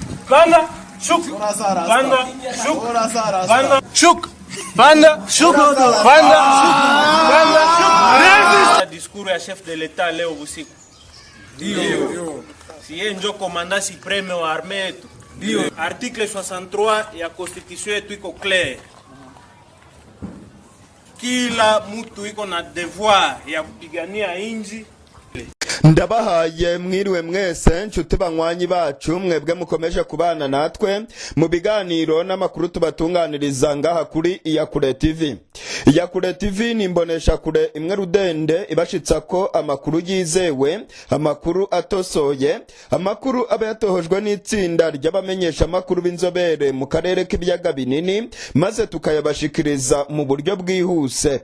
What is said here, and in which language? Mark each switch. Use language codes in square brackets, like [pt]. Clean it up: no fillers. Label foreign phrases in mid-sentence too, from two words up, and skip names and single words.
[sw] Banda, şuk. Banda, şuk. Banda, şuk. Banda, şuk. Banda, şuk. Banda, şuk. Discours ya [fr] chef de l'État [sw] leo usiku. Ndio. Si yeye ndio komanda supreme wa armée yetu. Ndio. Article 63 ya constitution yetu iko clair. Kila mtu iko na devoir ya kupigania inji. [rn] Ndabahaye mwiriwe mwese nshuti banywanyi bacu mwebwe mukomeje kubana natwe mu biganiro n'amakuru tubatunganiriza ngaha kuri Iyakure TV. Iyakure TV ni imbonesha kure imwe rudende ibashitsa ko amakuru yizewe, amakuru atosoye, amakuru aba yatohojwe n'itsinda ry'abamenyesha amakuru b'inzobere mu karere k'ibiyaga binini maze tukayabashikiriza mu buryo bwihuse.